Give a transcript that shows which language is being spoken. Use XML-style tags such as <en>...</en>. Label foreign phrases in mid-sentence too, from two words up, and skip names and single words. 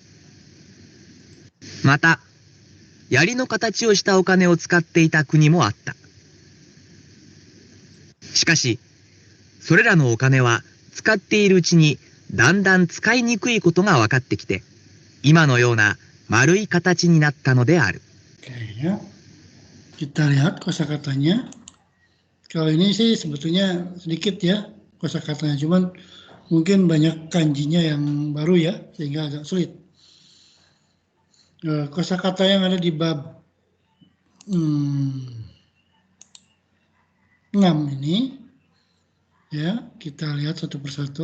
<ja>また槍の形をしたお金を使っていた国もあった。しかしそれらのお金は使っているうちにだんだん使いにくいことが分かってきて、今のような丸い形になったのである。</ja> <id>Oke, ya. Kita lihat kosakatanya. Kalau ini sih sebetulnya sedikit ya kosakatanya, cuman mungkin banyak kanjinya yang baru ya, sehingga agak sulit. Kosakata yang ada di bab 6 ini, ya kita lihat satu persatu.</id>